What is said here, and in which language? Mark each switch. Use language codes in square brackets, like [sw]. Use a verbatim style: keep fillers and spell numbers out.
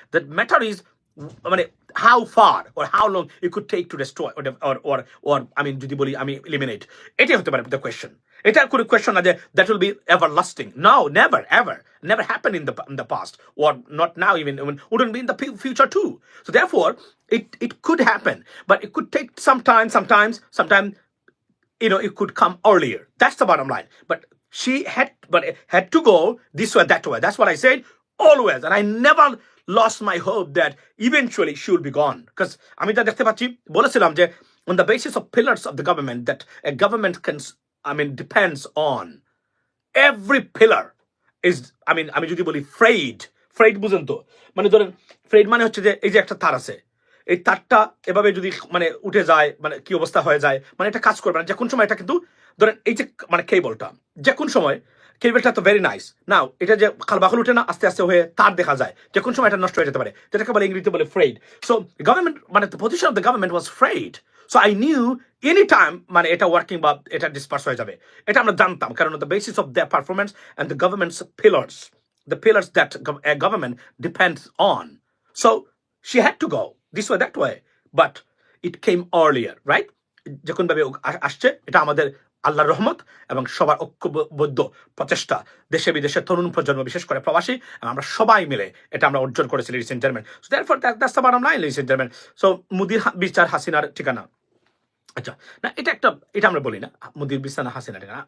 [en] that matter is মানে how far or how long you could take to destroy or or [bn] আমি যদি বলি আমি [en] eliminate, [bn] এটাই হতে পারে [en] The question. [bn] এটা কোনো কোয়েশ্চন না যে [en] That will be everlasting, now never ever never happen in the in the past or not now even wouldn't be in the future too. So therefore it it could happen, but it could take some time. Sometimes sometimes you know, it could come earlier. That's the bottom line. But she had, but it had to go this way, that way. That's what I said always, and I never lost my hope that eventually she will be gone. Because [bn] আমি যা দেখতে পাচ্ছি, বলেছিলাম যে [en] on the basis of pillars of the government that a government can, I mean, depends on. Every pillar is, I mean, [bn] আমি যদি বলি Fred, Fred বুঝেন তো, মানে ধরেন ফ্রেড মানে হচ্ছে যে এই যে একটা তার আছে, এই তারটা এভাবে যদি মানে উঠে যায় মানে কি অবস্থা হয়ে যায়, মানে এটা কাজ করবে না যে কোন সময়, এটা কিন্তু ধরেন এই যে মানে কেবলটা যে কোন সময়, কেবলটা তো ভেরি নাইস না, এটা যে খালবাখল উঠে না আস্তে আস্তে হয়ে তার দেখা যায়, যে কোন সময় এটা নষ্ট হয়ে যেতে পারে, যেটাকে বলে ইংরেজিতে বলে ফ্রেড। [en] So government মানে position of the government was frayed. So I knew any time [bn] মানে এটা ওয়ার্কিং বা এটা ডিসপার্স হয়ে যাবে, এটা আমরা জানতাম, কারণ [en] The basis of the performance and the government's pillars, the pillars that a government depends on. So she had to go this way, that way, but it came earlier, right? [bn] যখন ভাবে আসছে, এটা আমাদের আল্লাহর রহমত এবং সবার ঐক্যবদ্ধ প্রচেষ্টা, দেশে বিদেশে তরুণ প্রজন্ম, বিশেষ করে প্রবাসী, আমরা সবাই মিলে এটা আমরা অর্জন করেছি, [en] Ladies and gentleman. So that for that's the bottom line, ladies and gentleman. [bn] So মোদির বিচার হাসিনার ঠিকানা, আচ্ছা না, এটা একটা, এটা আমরা বলি না মোদির বিছানা হাসিনা ঠিকানা।